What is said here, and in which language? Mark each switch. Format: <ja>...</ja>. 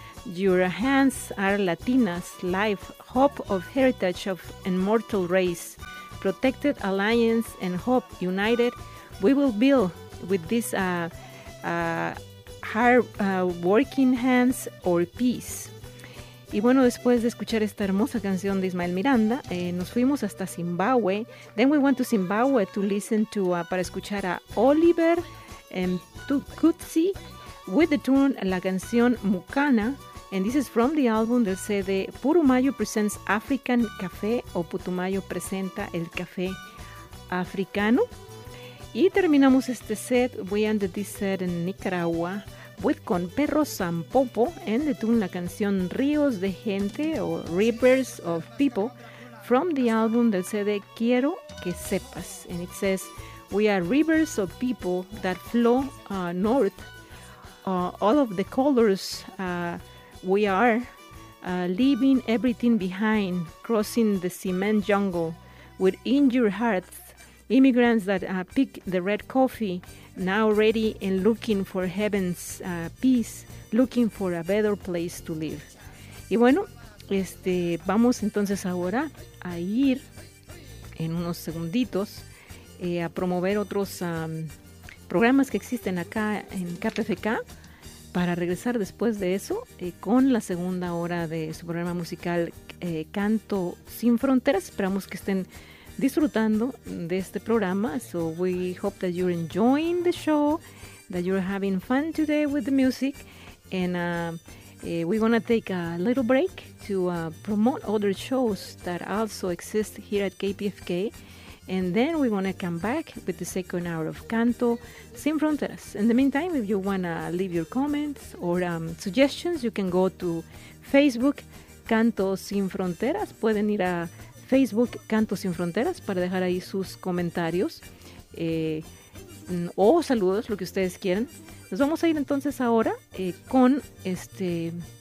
<en>Your hands are Latinas, life, hope of heritage of immortal race, protected alliance and hope united. We will build with these hard-working hands or peace.</en> <es>Y bueno, después de escuchar esta hermosa canción de Ismael Miranda, nos fuimos hasta Zimbabue.</es> <en>Then we went to Zimbabue to listen to</en> <es>para escuchar a</es> <en>Oliver and Tukutsi with the tune,</en> <es>la canción</es> <en>Mukana. And this is from the album</en> <es>del CD</es> <en>Putumayo Presents African Café,</en> <es>o Putumayo presenta el café africano. Y terminamos este set,</es> <en>we ended this set in Nicaragua with</en> <es>con</es> <en>Perro Zampopo and the tune,</en> <es>la canción</es> <en>Ríos de Gente o Rivers of People from the album</en> <es>del CD</es> <en>Quiero Que Sepas. And it says, we are rivers of people that flow north, all of the colors we are leaving everything behind, crossing the cement jungle with injured hearts, immigrants that pick the red coffee, now ready and looking for heaven's peace, looking for a better place to live.</en> <es>Y bueno, vamos entonces ahora a ir en unos segunditos a promover otros programas que existen acá en KPFK. Para regresar después de eso, con la segunda hora de su programa musical Canto Sin Fronteras. Esperamos que estén disfrutando de este programa.</es> <en>So we hope that you're enjoying the show, that you're having fun today with the music. And we're going to take a little break to promote other shows that also exist here at KPFK. And then we're going to come back with the second hour of Canto Sin Fronteras. In the meantime, if you want to leave your comments or suggestions, you can go to Facebook, Canto Sin Fronteras.</en> <es>Pueden ir a Facebook, Canto Sin Fronteras, para dejar ahí sus comentarios o saludos, lo que ustedes quieran. Nos vamos a ir entonces ahora con este...</es>